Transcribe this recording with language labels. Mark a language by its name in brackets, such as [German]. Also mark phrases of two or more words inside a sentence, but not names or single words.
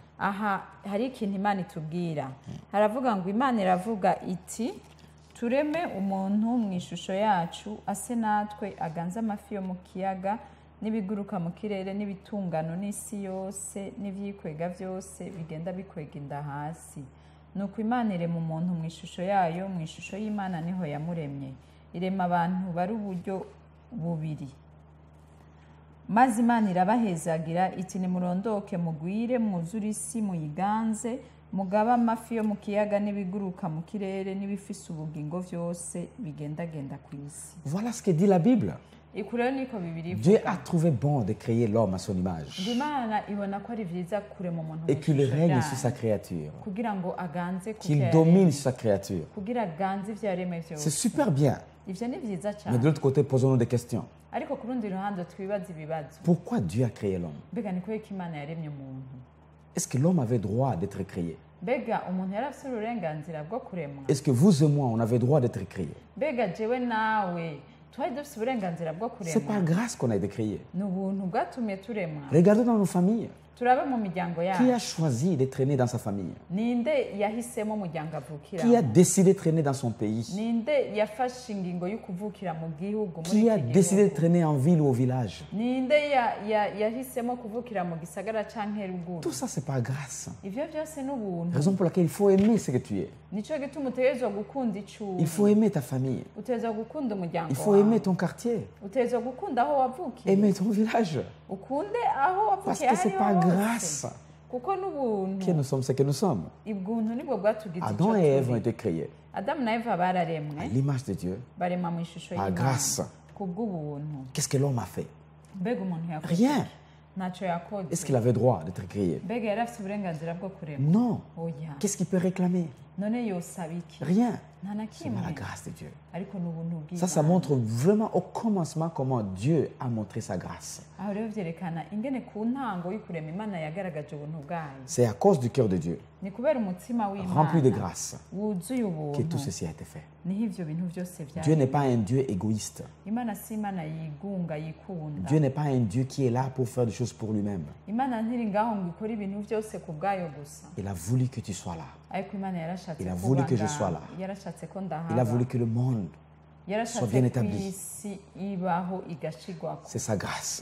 [Rundi] aha hari ikintu imana itubwira haravuga ngo imana iravuga iti tureme umuntu mu ishusho yacu ase natwe aganze amafi yo mu kiyaga n'ibiguruka mu kirere n'ibitungano n'isi yose n'ivyikwega vyose bigenda bikwega inda hasi nuko imana irema umuntu mu ishusho yayo mu ishusho y'imana niho yamuremye irema abantu bari uburyo bubiri. Maze Imana irabahezagira iti nimurondoke mugwire mwuzure isi muyiganze mugaba amafi yo mu kiyaga n'ibiguruka mu kirere n'ibifise ubugingo vyose bigendagenda ku isi. [French] Voilà ce que dit la Bible. [Rundi] Ikurero niko Bibiri ivuga. [French] Dieu a trouvé bon de créer l'homme à son image [Rundi] Imana ibona ko ari vyiza kurema umuntu [French] et qu'il règne sur sa créature, [Rundi] kugira ngo aganze [French] qu'il domine sur sa créature. [Rundi] kugira aganze ivyo yaremye [French] C'est [Rundi] vyose. [French] super bien. [Rundi] Ivyo ni vyiza [French] Mais [Rundi] cyane. [French] de l'autre côté, posons-nous des questions. [Rundi] Ariko ku rundi ruhande twibaza ibibazo. [French] Pourquoi Dieu a créé l'homme? [Rundi] Mbega ni kubera ko Imana yaremye umuntu? [French] Est-ce que l'homme avait droit d'être créé? [Rundi] Mbega umuntu yari afise uburenganzira bwo kuremwa? [French] Est-ce que vous et moi, on avait droit d'être créés? [Rundi] Mbega jewe nawe twari dufise uburenganzira bwo [French] C'est par [Rundi] kuremwa? [French] grâce qu'on a été créés. [Rundi] Ni ubuntu bwatumye turemwa. [French] Regardez dans nos familles. [Rundi] Turabe mu miryango [French] Qui a [Rundi] yacu. [French] choisi d'être né dans sa famille? [Rundi] Ninde yahisemo umuryango avukira? [French] Qui a décidé d'être né dans son pays? [Rundi] Ninde yafashe ingingo yo kuvukira mu gihugu muri [French] Qui a [Rundi] iki [French] décidé [Rundi] gihugu? [French] d'être né en ville ou au village? [Rundi] Ninde yahisemo kuvukira mu gisagara canke ruguru? [French] Tout ça, c'est par grâce. [Rundi] Ivyo vyose ni ubuntu. [French] Raison pour laquelle il faut aimer ce que tu es. [Rundi] Nico gituma utegerezwa gukunda [French] Il faut [Rundi] icuri. [French] aimer ta famille. [Rundi] Utegerezwa gukunda umuryango [French] Il faut [Rundi] wawe. [French] aimer ton quartier. [Rundi] Utegerezwa gukunda aho wavukiye. [French] Aimer ton village. [Rundi] Ukunde aho [French] Parce [Rundi] wavukiye [French] que c'est par [Rundi] hariho [French] grâce [Rundi] hose. Kuko n'ubuntu. [French] que nous sommes ce que nous sommes. [Rundi] Ubuntu nibwo bwatugize [French] Adam [Rundi] ico [French] et Ève ont [Rundi] turi. [French] été créés [Rundi] Adamu na Eva bararemwe [French] à l'image de Dieu. [Rundi] barema mu ishusho [French] Par grâce. [Rundi] kubw'ubuntu. [French] Qu'est-ce que l'homme a fait? [Rundi] Mbega umuntu yakoze [French] Rien. [Rundi] ntacyo yakoze. [French] Est-ce qu'il avait droit d'être créé? [Rundi] Mbega yari afite uburenganzira bwo kurema? [French] Non. [Rundi] Oya. [French] Qu'est-ce qu'il peut réclamer? [Rundi] None yosaba iki? [French] Rien. [Rundi] Nta na [French] C'est par la [Rundi] kimwe. [French] grâce de Dieu. [Rundi] Ariko ni ubuntu [French] Ça [Rundi] bw'Imana. [French] montre vraiment au commencement comment Dieu a montré sa grâce. [Rundi] Aho rero vyerekana ingene ku ntango y'ukurema Imana yagaragaje ubuntu bwayo. [French] C'est à cause du cœur de Dieu, [Rundi] Ni kubera umutima [French] rempli de [Rundi] w'Imana [French] grâce, [Rundi] wuzuye [French] que tout [Rundi] ubuntu [French] ceci a été fait. [Rundi] niho ivyo bintu vyose [French] Dieu n'est [Rundi] vyari. [French] pas un Dieu égoïste. [Rundi] Imana si Imana yigunga yikunda. [French] Dieu n'est pas un Dieu qui est là pour faire des choses pour lui-même. [Rundi] Imana ntiri ngaho ngo ikore ibintu vyose ku bwayo gusa. [French] Il a voulu que tu sois là. [Rundi] Ariko Imana yarashatse [French] Il a [Rundi] ko [French] voulu que je [Rundi] banga- [French] sois là. [Rundi] yarashatse ko [French] Il a [Rundi] ndahaba. [French] voulu que le monde, [Rundi] Yarashatse [French] soit bien [Rundi] ko [French] établi. [Rundi] isi ibaho igashigwako. [French] c'est sa grâce.